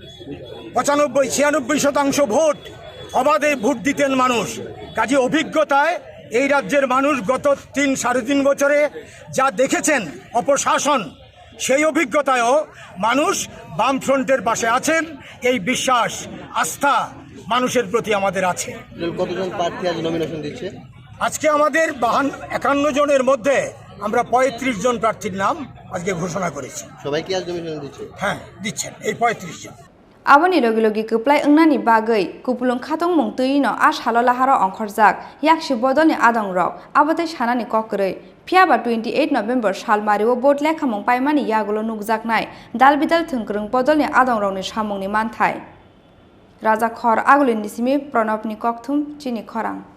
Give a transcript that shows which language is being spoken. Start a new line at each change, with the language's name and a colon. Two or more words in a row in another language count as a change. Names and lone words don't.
Bangla: 95-96% ভোট অবাধে ভোট দিতেন মানুষ কাজে অভিজ্ঞতায় এই রাজ্যের মানুষ গত 3-3.5 বছরে যা দেখেছেন অপশাসন সেই অভিজ্ঞতায়ও মানুষ বামফ্রন্টের পাশে আছেন এই বিশ্বাস আস্থা মানুষের প্রতি আমাদের আছে কতজন প্রার্থী আজ নমিনেশন দিচ্ছে আজকে আমাদের 51 জনের মধ্যে আমরা 35 জন প্রার্থীর নাম আজকে ঘোষণা করেছি সবাই কি আজ নমিনেশন দিচ্ছে হ্যাঁ দিচ্ছেন এই 35 জন
Kok Borok: Aboni logi kuplai ungnani bagai kupulung khatong mung tuino a shalo laharo ongkhorjak yakshi bodolni adong rok abotai shanani kokrei Phiaba 28 November salmariwo bot lekha mung paimani yagulo nukjaknai dalbidal thungkrung bodolni adong rokni samungni manthai Raja Khor agulini simi Pranobni kokthum Chini Khorang